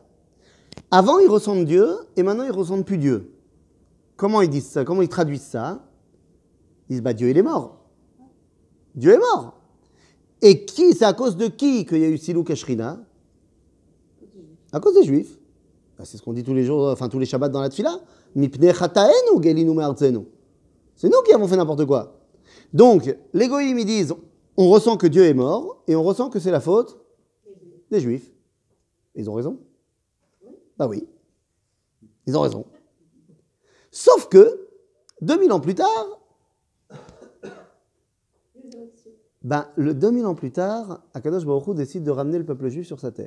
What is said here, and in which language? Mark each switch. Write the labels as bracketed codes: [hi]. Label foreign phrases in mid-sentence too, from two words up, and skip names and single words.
[fr] Avant, ils ressentent Dieu et maintenant, ils ne ressentent plus Dieu. Comment ils disent ça? Comment ils traduisent ça? Ils disent, bah, Dieu, il est mort. Dieu est mort. Et qui, c'est à cause de qui qu'il y a eu [he] סילוק השכינה? [fr] À cause des Juifs. Ben, c'est ce qu'on dit tous les jours, enfin tous les Shabbats dans la Tfila. [he] מפני חטאינו גלינו מארצנו. [fr] C'est nous qui avons fait n'importe quoi. Donc, les Goïm, ils disent, on ressent que Dieu est mort et on ressent que c'est la faute des Juifs. Ils ont raison. Bah oui. Ils ont raison. Sauf que, 2000 ans plus tard, le 2000 ans plus tard, [he] הקדוש ברוך הוא [fr] décide de ramener le peuple juif sur sa terre.